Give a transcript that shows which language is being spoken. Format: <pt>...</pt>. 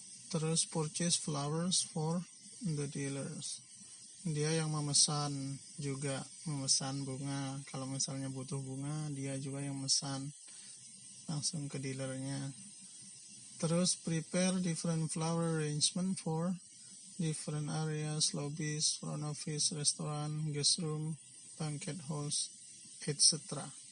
<en>Terus purchase flowers for the dealers.</en> <id>Dia yang memesan bunga. Kalau misalnya butuh bunga, dia juga yang memesan langsung ke dealernya.</id> <en>Terus prepare different flower arrangement for different areas, lobbies, front office, restaurant, guest room, banquet halls, etc.</en>